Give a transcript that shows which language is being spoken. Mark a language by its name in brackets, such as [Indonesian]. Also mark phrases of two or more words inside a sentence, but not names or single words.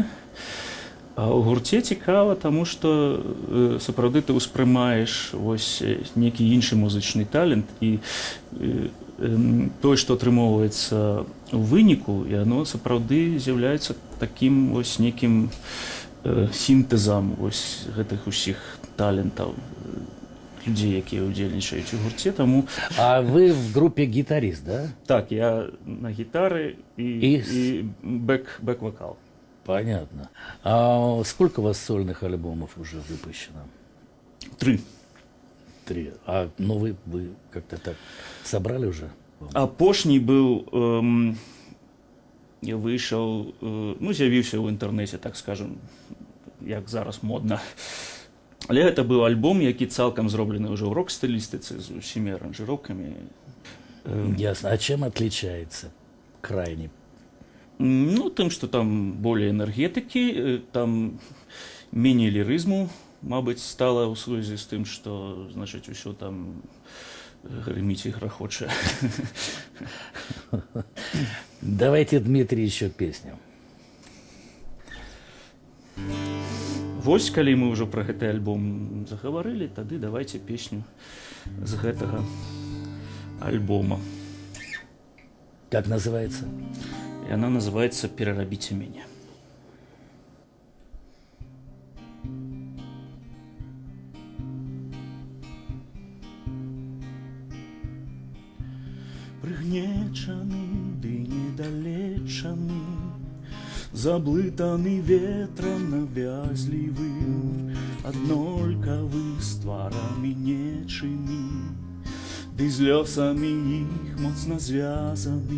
[Belarusian] А ў гурце цікава, таму што сапраўды ты ўспрымаеш вось некі іншы музычны талент, і тое, што атрымоўваецца ў выніку, і оно сапраўды з'яўляецца такім вось некім сінтэзам вось гэтых усіх талентаў людзей, якія ўдзельнічаюць у гурце. Таму... [Russian] А вы в группе гитарист, да? [Belarusian] Так, я на гітары і бэк-вокал. [Russian] Понятно. А сколько у вас сольных альбомов уже выпущено? 3. 3. А новый вы как-то так собрали уже? [Belarusian] Апошні быў, выйшаў, ну, з'явіўся ў інтэрнэце, [Russian] так скажем, [Belarusian] як зараз модна. Але гэта быў альбом, які цалкам зроблены ўжо ў рок-стылістыцы з усімі аранжыроўкамі. [Russian] Ясно. А чем отличается крайне? [Belarusian] Ну, тым, што там болей энергетыкі, там меней лірызму, мабыць, стала ў сувязі з тым, што, значыць, усё там грыміць і грахоча. [Russian] Давайте, Дмитрий, еще песню. [Belarusian] Вось, калі мы ўжо пра гэты альбом загаварылі, тады [Russian] давайте песню [Belarusian] з гэтага альбома. [Russian] Как называется? И она называется «Перерабите меня». [Belarusian] Прыгнечаны ды недалечаны, заблытаны ветром навязлівым, аднолькавы з тварамі нечымі, ды з лёсамі іх моцна звязаны.